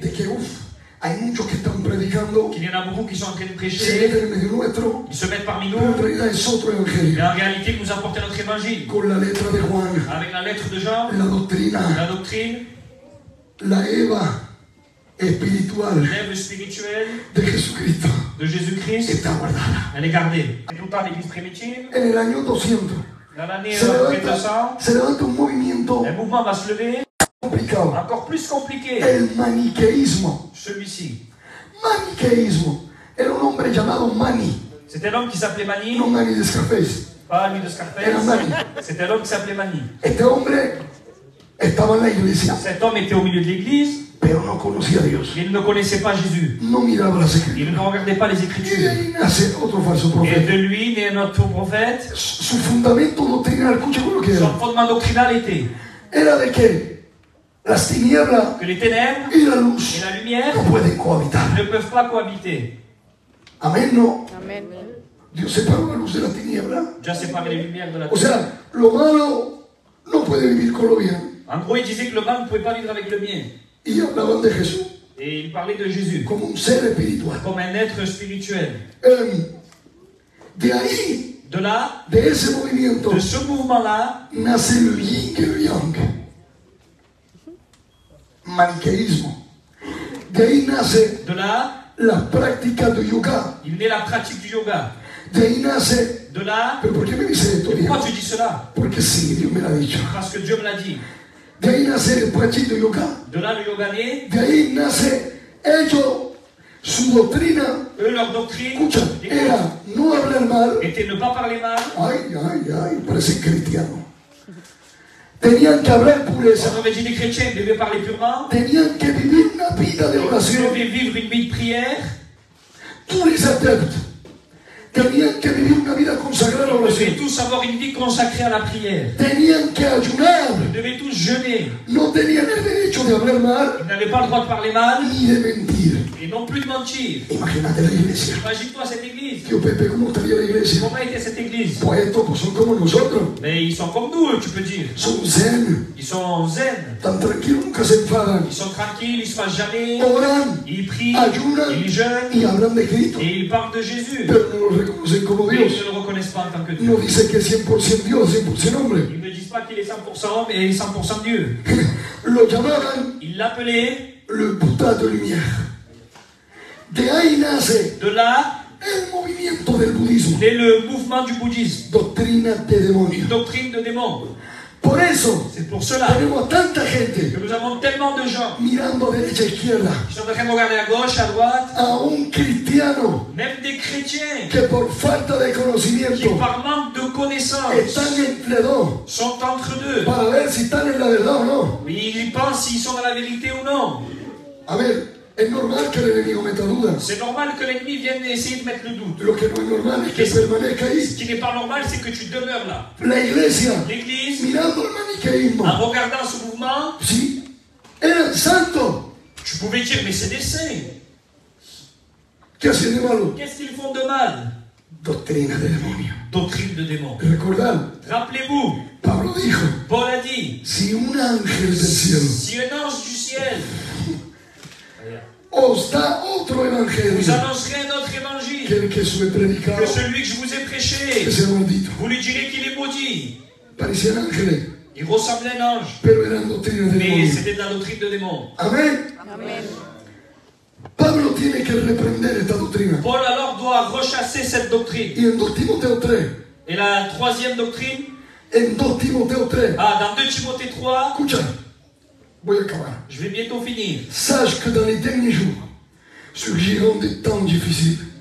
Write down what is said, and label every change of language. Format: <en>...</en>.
<es>de que hay muchos que están predicando,</es> <fr>qu'il y en a beaucoup qui sont en train de se prêcher,</fr> <es>meten en medio nuestro,</es> <fr>ils se mettent parmi</fr> <es>pero en</es> <fr>nous,</fr> <es>realidad es otro</es> <fr>mais</fr> <es>evangelio.</es> <fr>en réalité nous apporter notre évangile.</fr> <es>Con la letra de Juan,</es> <fr>Avec la lettre de Jean,</fr> <es>la doctrina,</es> <fr>la doctrine,</fr> <es>la Eva espiritual</es> <fr>l'œuvre spirituelle</fr> <es>de Jesucristo</es> <fr>de Jésus-Christ,</fr> <es>está guardada.</es> <fr>elle est gardée. C'est tout le temps l'Église primitive.</fr> <es>En el año 200</es> <fr>Dans l'année</fr> <es>se</es> <fr>après</fr> <es>levanta,</es> <fr>200,</fr> <es>se levanta un movimiento</es> <fr>un mouvement va se lever,</fr> <es>complicado,</es> <fr>encore plus compliqué.</fr> <es>el maniqueísmo.</es> <fr>Celui-ci.</fr> <es>Maniqueísmo era un hombre llamado Mani,</es> <fr>C'était l'homme qui s'appelait Mani,</fr> <es>no Mani de Scarface.</es> <fr>pas lui de</fr> <es>Era Mani.</es> <fr>Scarface. C'était l'homme qui s'appelait Mani.</fr> <es>Este hombre estaba en la iglesia,</es> <fr>Cet homme était au milieu de l'église,</fr> <es>pero no conocía a Dios,</es> <fr>il ne connaissait pas Jésus.</fr> <es>no miraba las escrituras.</es> <fr>Il ne regardait pas les</fr> <es>Y de</es> <fr>Écritures.</fr> <es>ahí nace otro falso</es> <fr>Et</fr> <es>profeta.</es> <fr>de lui naît notre prophète.</fr> <es>Su fundamento doctrinal, escuche con lo que</es> <fr>Son</fr> <es>era.</es> <fr>fondement doctrinal était</fr> <es>Era de que las tinieblas</es> <fr>que les ténèbres</fr> <es>y la</es> <fr>et</fr> <es>luz</es> <fr>la lumière</fr> <es>no pueden cohabitar.</es> <fr>ne peuvent pas cohabiter.</fr> <es>Amén, no.</es> <fr>Amen.</fr> <es>Dios separó la luz de la tiniebla.</es> <fr>Dieu a séparé les lumières de la</fr> <es>O</es> <fr>terre.</fr> <es>sea, lo malo no puede vivir con lo bien.</es> <fr>En gros, il disait que le mal ne pouvait pas vivre avec le bien.</fr> <es>Y hablaban de Jesús</es> <fr>Et il parlait de Jésus</fr> <es>como un ser espiritual.</es> <fr>comme un être spirituel.</fr> <es>De ahí,</es> <fr>De là,</fr> <es>de ese movimiento,</es> <fr>de ce mouvement-là,</fr> <es>nace el yin y el yang. Maniqueísmo. De ahí nace</es> <fr>de là,</fr> <es>la práctica de yoga.</es> <fr>il naît la pratique du yoga.</fr> <es>De ahí nace.</es> <fr>De là,</fr> <es>¿Pero por qué me dice esto, Diego?</es> <fr>pourquoi tu dis cela?</fr> <es>Porque sí, Dios me lo ha dicho.</es> <fr>Parce que Dieu me l'a dit.</fr> <es>De ahí nace el práctica de yoga.</es> <fr>De là, le yoga naît.</fr> <es>De ahí nace ellos, su doctrina,</es> <fr>Eux, leur doctrine,</fr> <es>escucha, era no hablar mal.</es> <fr>était ne pas parler mal.</fr> <es>Ay, parecen cristianos. Tenían que hablar pureza.</es> <fr>On avait dit les chrétiens devaient parler purement.</fr> <es>Tenían que vivir una vida de</es> <fr>Ils</fr> <es>oración.</es> <fr>devaient vivre une vie de prière. Tous les adeptes</fr> <es>tenían que vivir una vida consagrada a la</es> <fr>Ils devaient</fr> <es>oración.</es> <fr>tous avoir une vie consacrée à la prière.</fr> <es>Tenían que ayunar.</es> <fr>Ils devaient tous jeûner.</fr> <es>No tenían el derecho de hablar mal</es> <fr>Ils n'avaient pas le droit de parler mal</fr> <es>ni de mentir.</es> <fr>et n'ont plus de mentir.</fr> <es>Imagínate la iglesia.</es> <fr>Imagine-toi cette église.</fr> <es>Tío Pepe, ¿cómo estaría la iglesia?</es> <fr>Comment était cette église?</fr> <es>Pues estos pues son como nosotros.</es> <fr>Mais ils sont comme nous, tu peux dire.</fr> <es>Son zen.</es> <fr>Ils sont zen.</fr> <es>Tan tranquilos, nunca se enfadan.</es> <fr>Ils sont tranquilles, ils se fâchent jamais.</fr> <es>Oran,</es> <fr>Ils prient,</fr> <es>ayunan</es> <fr>ils jeûnent</fr> <es>y hablan de Cristo.</es> <fr>et ils parlent de Jésus.</fr> <es>Pero no lo reconocen como</es> <fr>Mais ils</fr> <es>Dios.</es> <fr>ne le reconnaissent pas en tant que Dieu.</fr> <es>No dice que es 100% Dios, 100% hombre.</es> <fr>Ils ne disent pas qu'il est 100% homme et 100% Dieu.</fr> <es>Lo llamaban</es> <fr>Ils l'appelaient. le Bouddha de lumière.</fr> <es>De ahí nace</es> <fr>De là,</fr> <es>el movimiento del budismo.</es> <fr>naît le mouvement du bouddhisme.</fr> <es>Doctrina de</es> <fr>Une</fr> <es>demonio.</es> <fr>doctrine de démon.</fr> <es>Por eso</es> <fr>C'est pour cela</fr> <es>tenemos tanta gente</es> <fr>que nous avons tellement de gens</fr> <es>mirando a derecha e izquierda</es> <fr>qui sont en train de regarder à gauche, à droite,</fr> <es>a un cristiano</es> <fr>même des chrétiens</fr> <es>que por falta de</es> <fr>qui,</fr> <es>conocimiento</es> <fr>par manque de connaissances,</fr> <es>están entre dos</es> <fr>sont entre deux.</fr> <es>para ver si están en la verdad o no.</es> <fr>Ils pensent s'ils sont dans la vérité ou non.</fr> <es>A ver, es normal que el enemigo meta dudas.</es> <fr>C'est normal que l'ennemi vienne essayer de mettre le doute.</fr> <es>Lo que no es normal es que permanezca</es> <fr>Ce</fr> <es>ahí.</es> <fr>qui n'est pas normal, c'est que tu demeures là.</fr> <es>La iglesia,</es> <fr>L'Église,</fr> <es>mirando el maniqueísmo,</es> <fr>en regardant ce mouvement,</fr> <es>sí, eran santos.</es> <fr>tu pouvais dire, mais c'est des saints.</fr> <es>¿Qué hacían de malo?</es> <fr>Qu'est-ce qu'ils font de mal?</fr> <es>Doctrina de demonio.</es> <fr>Doctrine de démon.</fr> <es>Recordad,</es> <fr>Rappelez-vous,</fr> <es>Pablo dijo,</es> <fr>Paul a dit,</fr> <es>si un ángel del cielo</es> <fr>si un ange du ciel</fr> <es>os da otro</es> <fr>vous</fr> <es>evangelio</es> <fr>annoncerait un autre</fr> <es>que</es> <fr>évangile</fr> <es>el que os he predicado,</es> <fr>que celui que je vous ai</fr> <es>que</es> <fr>prêché,</fr> <es>sea maldito.</es> <fr>vous lui direz qu'il est maudit.</fr> <es>Parecían ángeles,</es> <fr>Il ressemblait à un ange,</fr> <es>pero eran doctrinas de</es> <fr>mais</fr> <es>demonio.</es> <fr>c'était de la doctrine de démon.</fr> <es>Amén.</es> <fr>Amen.</fr> <es>Pablo tiene que reprender esta doctrina.</es> <fr>Paul alors doit rechasser cette doctrine.</fr> <es>Y en 2 Timoteo 3,</es> <fr>Et la troisième doctrine,</fr> <es>en 2 Timoteo 3,</es> <fr>dans 2 Timothée 3,</fr> <es>escucha, voy a acabar.</es> <fr>je vais bientôt finir. Sache que dans les derniers jours surgiront des temps difficiles.</fr>